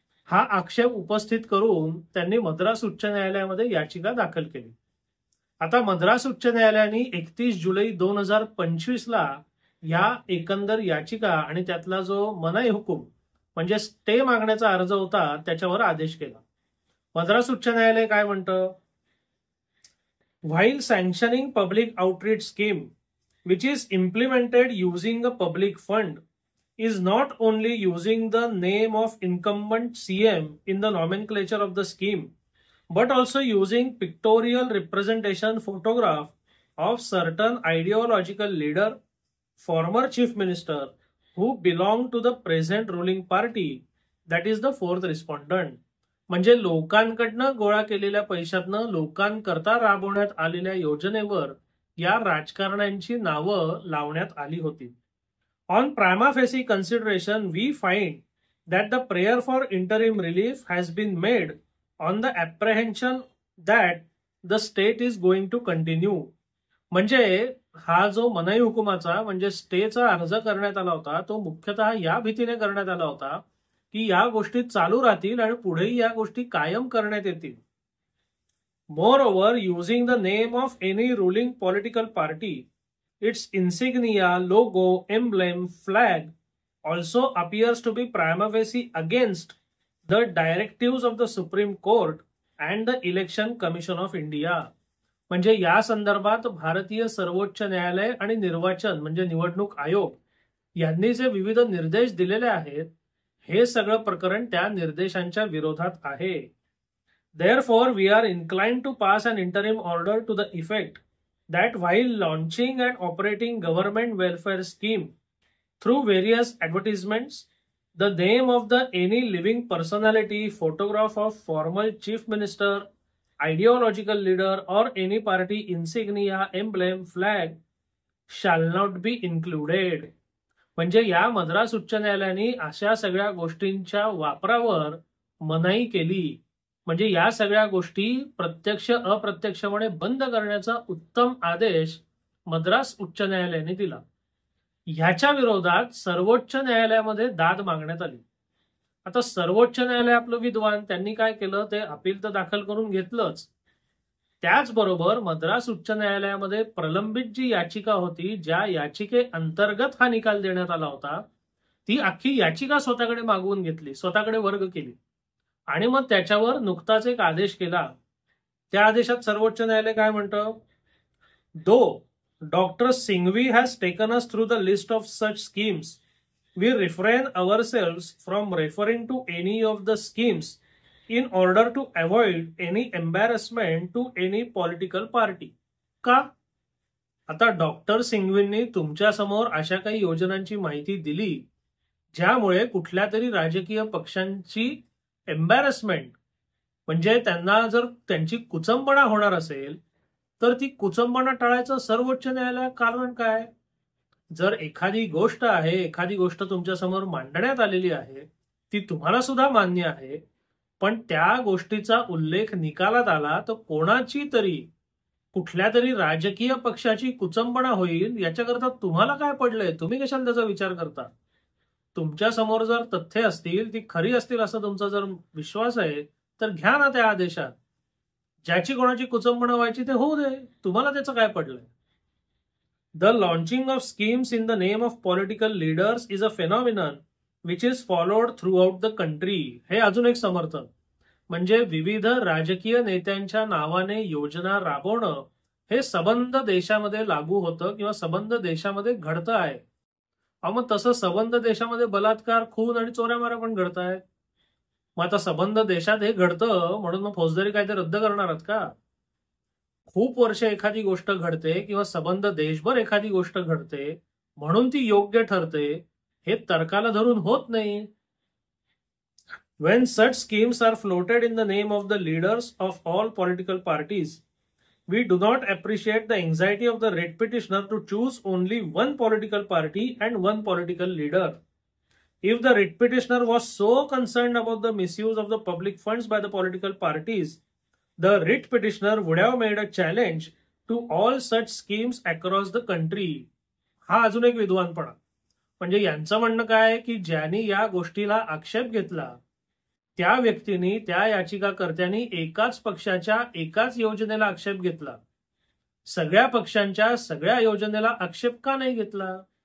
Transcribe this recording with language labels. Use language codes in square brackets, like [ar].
[mr] हा आक्षेप उपस्थित करून त्यांनी मद्रास उच्च न्यायालयामध्ये याचिका दाखल केली. आता मद्रास उच्च न्यायालयाने 31 जुलै 2025 ला या एकंदर याचिका आणि त्यातला जो मनाई हुकूम म्हणजे स्टे मागण्याचा अर्ज होता त्याच्यावर आदेश केला. मद्रास उच्च न्यायालय काय म्हणतं, [en] While sanctioning public outreach scheme which is implemented using a public fund is not only using the name of incumbent CM in the nomenclature of the scheme, but also using pictorial representation photograph of certain ideological leader, former chief minister who belong to the present ruling party, that is the fourth respondent. [mr] म्हणजे लोकांकडनं गोळा केलेल्या पैशातनं लोकांकरता राबवण्यात आलेल्या योजनेवर या राजकारण्यांची नावं लावण्यात आली होती. [en] On prima facie consideration, we find that the prayer for interim relief has been made on the apprehension that the state is going to continue. [mr] म्हणजे हा जो मनाई हुकुमाचा म्हणजे स्टेचा अर्ज करण्यात आला होता तो मुख्यतः या भीतीने करण्यात आला होता की या गोष्टी चालू राहतील आणि पुढेही या गोष्टी कायम करण्यात येतील. [en] Moreover, using the name of any ruling political party, its insignia, logo, emblem, flag also appears to be prima facie against the directives of the Supreme Court and the Election Commission of India. [mr] म्हणजे या संदर्भात भारतीय सर्वोच्च न्यायालय आणि निर्वाचन म्हणजे निवडणूक आयोग यांनी जे विविध निर्देश दिलेले आहेत हे सगळं प्रकरण त्या निर्देशांच्या विरोधात आहे. [en] Therefore, we are inclined to pass an interim order to the effect that while launching and operating government welfare scheme through various advertisements, the name of the any living personality, photograph of former chief minister, ideological leader or any party insignia, emblem, flag shall not be included. [mr] म्हणजे या मद्रास उच्च न्यायालयाने अशा सगळ्या गोष्टींच्या वापरावर मनाई केली. म्हणजे या सगळ्या गोष्टी प्रत्यक्ष अप्रत्यक्षपणे बंद करण्याचा उत्तम आदेश मद्रास उच्च न्यायालयाने दिला. ह्याच्या विरोधात सर्वोच्च न्यायालयामध्ये दाद मागण्यात आली. आता सर्वोच्च न्यायालय आपलं विद्वान त्यांनी काय केलं, ते अपील तर दाखल करून घेतलंच, त्याचबरोबर मद्रास उच्च न्यायालयामध्ये प्रलंबित जी याचिका होती ज्या याचिके अंतर्गत हा निकाल देण्यात आला होता ती अख्खी याचिका स्वतःकडे मागवून घेतली, स्वतःकडे वर्ग केली आणि मग त्याच्यावर नुकताच एक आदेश केला. त्या आदेशात सर्वोच्च न्यायालय काय म्हणतं [en] Though Dr. Singhvi has taken us through the list of such schemes, we refrain ourselves from referring to any of the schemes in order to avoid any embarrassment to any political party. [mr] का? आता doctor सिंघवींनी तुमच्या समोर अशा काही योजनांची माहिती दिली ज्यामुळे कुठल्या तरी राजकीय पक्षांची एम्बॅरसमेंट म्हणजे त्यांना जर त्यांची कुचंबणा होणार असेल तर ती कुचंबणा टाळायचं सर्वोच्च न्यायालय कारण काय? जर एखादी गोष्ट आहे, एखादी गोष्ट तुमच्या समोर मांडण्यात आलेली आहे, ती तुम्हाला सुद्धा मान्य आहे, पण त्या गोष्टीचा उल्लेख निकालात आला तर कोणाची तरी कुठल्या तरी राजकीय पक्षाची कुचंबणा होईल याच्याकरता तुम्हाला काय पडलंय? तुम्ही कशाला त्याचा विचार करता? तुमच्या समोर जर तथ्य असतील, ती खरी असतील असं तुमचा जर विश्वास आहे तर घ्या ना त्या आदेशात. ज्याची कोणाची कुचंबणा व्हायची ते होऊ दे, तुम्हाला त्याचं काय पडलंय? [en] The launching of schemes in the name of political leaders is a phenomenon which is followed throughout the country. [mr] हे अजून एक समर्थन म्हणजे विविध राजकीय नेत्यांच्या नावाने योजना राबवणं हे सबंध देशामध्ये लागू होतं किंवा सबंध देशामध्ये घडतं आहे. मग तसं सबंध देशामध्ये बलात्कार, खून आणि चोऱ्यामाऱ्या पण घडत आहेत. मग आता सबंध देशात हे घडतं म्हणून मग फौजदारी कायदे रद्द करणार आहात का? खूप वर्ष एखादी गोष्ट घडते किंवा सबंध देशभर एखादी गोष्ट घडते म्हणून ती योग्य ठरते हे तर्काला धरून होत नाही. [en] When such schemes are floated in the name of the leaders of all political parties, we do not appreciate the anxiety of the writ petitioner to choose only one political party and one political leader. If the writ petitioner was so concerned about the misuse of the public funds by the political parties, the writ petitioner would have made a challenge to all such schemes across the country. [mr] हा अजून एक विद्वानपणा. म्हणजे यांचं म्हणणं काय की ज्यांनी या गोष्टीला आक्षेप घेतला त्या व्यक्तींनी, त्या याचिकाकर्त्यांनी एकाच पक्षाच्या एकाच योजनेला आक्षेप घेतला. सगळ्या पक्षांच्या सगळ्या योजनेला आक्षेप का नाही घेतला?